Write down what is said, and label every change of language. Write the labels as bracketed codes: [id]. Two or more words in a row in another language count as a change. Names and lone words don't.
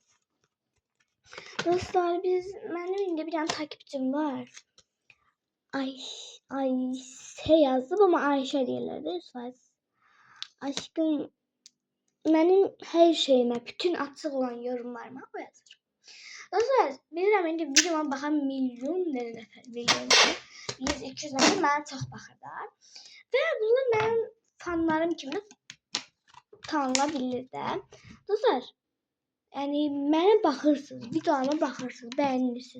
[tr] Dostlar benim indi bir tane takipçim var. Ayşe yazdım ama Ayşe değiller de aşkım benim her şeyime bütün açık olan yorumlarıma o yazır. [az] Dostlar bilirəm indi videoma baxan milyon nəfər, 100-200 nəfər mənə çox baxırlar. Və bunlar mənim fanlarım kimi tanınabilir də. Dostlar, yəni mənə baxırsınız, videoma baxırsınız, bəyənirsiniz.